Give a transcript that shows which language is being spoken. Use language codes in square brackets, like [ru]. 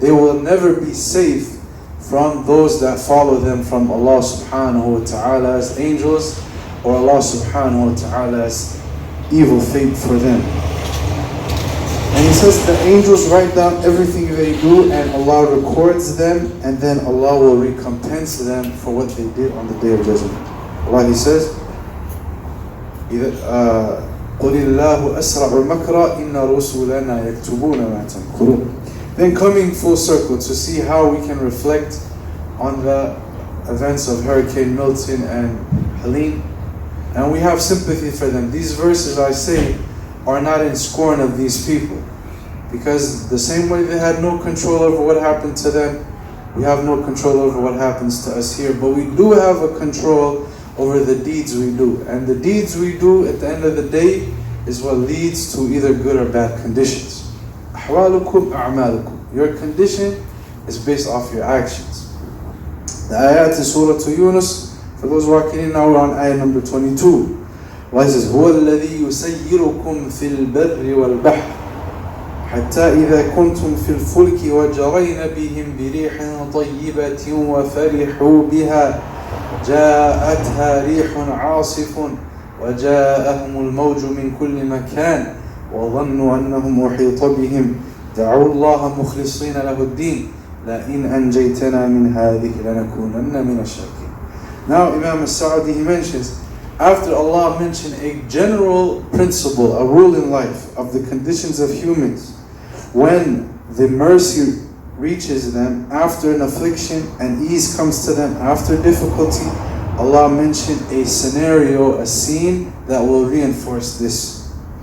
[en] They will never be safe from those that follow them from Allah subhanahu wa ta'ala's angels, or Allah subhanahu wa ta'ala's evil fate for them. And He says the angels write down everything they do, and Allah records them, and then Allah will recompense them for what they did on the Day of Judgment. Allah, He says, [ar] قُلِ اللَّهُ أَسْرَعُ مَكْرًا إِنَّ رُسُلَنَا يَكْتُبُونَ مَا تَمْكُرُونَ. [en] Then coming full circle to see how we can reflect on the events of Hurricane Milton and Helene, and we have sympathy for them. These verses, I say, are not in scorn of these people, because the same way they had no control over what happened to them, we have no control over what happens to us here, but we do have a control over the deeds we do. And the deeds we do at the end of the day is what leads to either good or bad conditions. [ar] أحوالكم أعمالكم. [en] Your condition is based off your actions. The ayat is Surah Yunus. For those walking in now, we're on ayah number 22. Allah says, [ar] هو الذي يسيركم في البر والبحر حتى إذا كنتم في الفلك وجرين بهم بريح طيبة وفرحوا بها جاءتها ريح عاصف وجاءهم الموج من كل مكان وظنوا أنهم أحيط بهم دعوا الله مخلصين له الدين لئن أنجيتنا من هذه لنكونن من الشاكرين. [en] Now Imam al-Sa'di, he mentions, after Allah mentioned a general principle, a rule in life of the conditions of humans, when the mercy reaches them after an affliction and ease comes to them after difficulty, Allah mentioned a scenario, a scene that will reinforce this.